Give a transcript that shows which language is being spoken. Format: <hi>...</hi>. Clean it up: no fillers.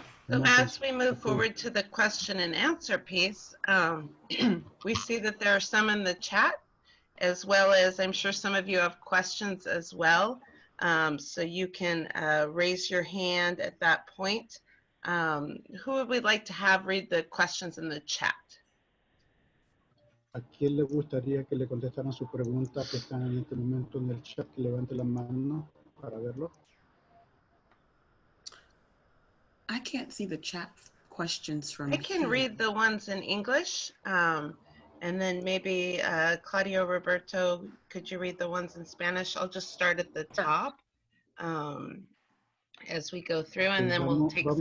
<en>So as we move forward to the question and answer piece, we see that there are some in the chat, as well as I'm sure some of you have questions as well. So you can raise your hand at that point. Who would we like to have read the questions in the chat?</en> <es>¿A quién le gustaría que le contestaran su pregunta que están en este momento en el chat? Que levante la mano para verlo.</es> <en>I can't see the chat questions from I can here. read the ones in English, and then maybe Claudio, Roberto, could you read the ones in Spanish? I'll just start at the top as we go through, and then we'll take some</en>